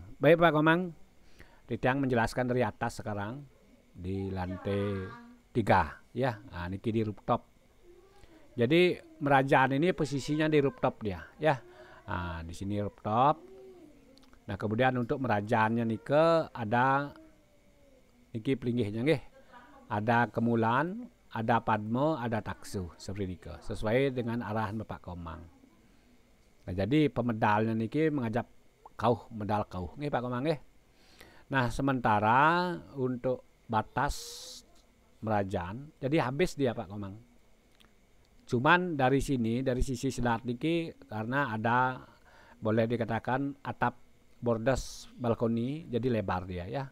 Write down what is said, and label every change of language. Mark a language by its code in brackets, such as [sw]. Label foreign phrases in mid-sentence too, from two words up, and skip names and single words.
[id] Baik Pak Komang, Titiang menjelaskan dari atas sekarang di lantai 3 ya. Nah, niki di rooftop. Jadi merajaan ini posisinya di rooftop dia ya. Nah, di sini rooftop. Nah, kemudian untuk merajaannya nike ada niki pelinggihnya nggih. Ada kemulan, ada padmo, ada taksu seperti nike. Sesuai dengan arahan Bapak Komang. Nah, jadi pemedalnya niki [ban] mengajak kauh medal kauh nggih [id] Pak Komang nggih. Nah, sementara untuk batas merajaan, jadi habis dia Pak Komang. Cuman dari sini, dari sisi selat niki karena ada boleh dikatakan atap bordes balkoni, jadi lebar dia ya.